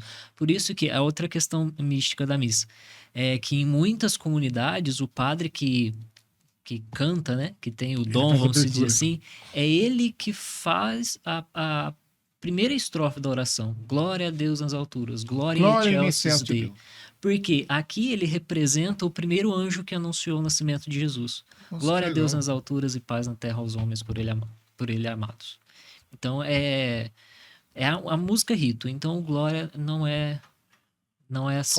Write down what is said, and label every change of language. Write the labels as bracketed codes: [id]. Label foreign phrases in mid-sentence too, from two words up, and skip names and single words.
[pt] Por isso que a outra questão mística da missa é que em muitas comunidades o padre que canta, né, que tem o dom, faz a vamos dizer abertura. assim, é ele que faz a primeira estrofe da oração. Glória a Deus nas alturas, glória Glória [la] in in excelsis excelsis Dei. Deo. [pt] Porque aqui ele representa o primeiro anjo que anunciou o nascimento de Jesus. Nossa, Glória a que Deus legal. nas alturas e paz na terra aos homens por ele amados. Então é a música rito. Então o glória não é assim